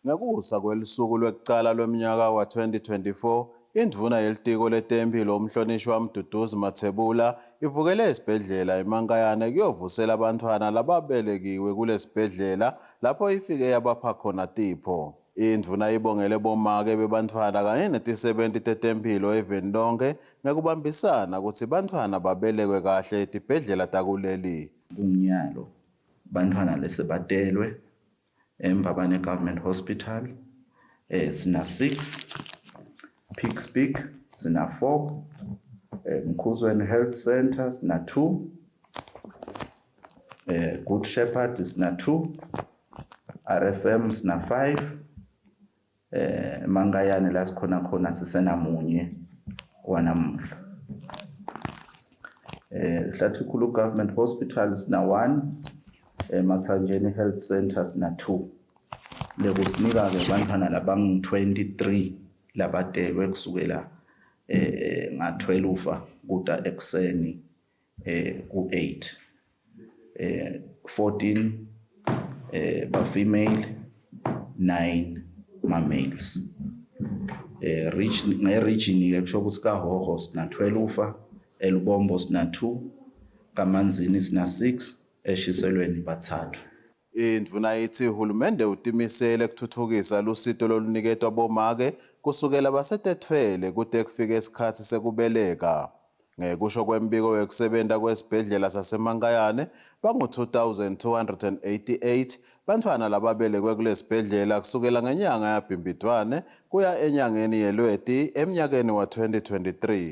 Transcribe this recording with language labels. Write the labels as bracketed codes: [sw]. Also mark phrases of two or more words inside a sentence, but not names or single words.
[ss] Ngekusa kwelisuku lwekuqala lweminyaka wa-2024, indvuna yelitiko letempilo umhlonishwa Mduduzi Mathebula ivukele esibhedlela eMankayane kuyovusela abantwana lababelekiwe kulesibhedlela lapho ifike yabapha khona tipho. Indvuna ibongele bomake bebantfwana kanye netisebenti tetempilo eveni lonke ngekubambisana ukuthi bantfwana babelekwe kahle etibhedlela takuleli. Kunyalo bantfwana lesebatelwe Mbabane Government Hospital sina 6, Peaks Peak sina 4, Kusile Health Center sina 2, Good Shepherd sina 2, RFM sina 5, Mangayane la sikhona sisena munye wanamuhla. Hlathukulu Government Hospital sina 1, Masanjeni Health Center sina 2. Lekusinika ke bantwana labang 23 labadelwe kusukela nga-12 kuta ekseni ku-8. 14 ba-female, 9 ma-males. Nge-region-ke kusho ukuthi kaHhohho sina 12, eLubombo sina 2, kaManzini sina 6, eshiselweni bathathu. Indvuna ithi uhulumende utimisele kuthuthukisa lusito loluniketwa bomake kusukela basetetfele kude kufike isikhathi sekubeleka. Ngekusho kwembiko wekusebenta kwesibhedlela saseMankayane bangu-2,288 bantfwana lababelekwe kulesibhedlela kusukela ngenyanga yaBhimbidvwane kuya enyangeni yeLweti emnyakeni wa-2023.